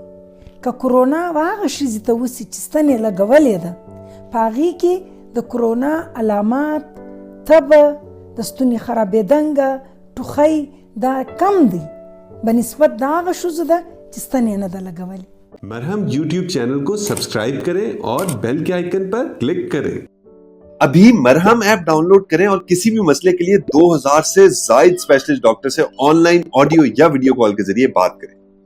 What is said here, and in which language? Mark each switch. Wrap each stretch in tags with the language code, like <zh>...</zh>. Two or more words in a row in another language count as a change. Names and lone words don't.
<ps>که کورونا هغه ښځې ته وسي چې ستنې لګولې ده په هغې کې د کورونا علامات تبه د ستوني خرابېدنګه ټوخی دا کم دی بنسبت د هغه ښځو ده چې ستنې نه ده لګولې.</ps> <hi>मरहम</hi> <en>YouTube channel</en> <hi>को सब्सक्राइब करें और बेल के आइकन पर क्लिक करें। अभी मरहम ऐप डाउनलोड करें और किसी भी मसले के लिए 2000 से ज्यादा</hi> <en>specialist doctor</en> <hi>से</hi> <en>online audio</en> <hi>या</hi> <en>video call</en> <hi>के जरिए बात करें।</hi>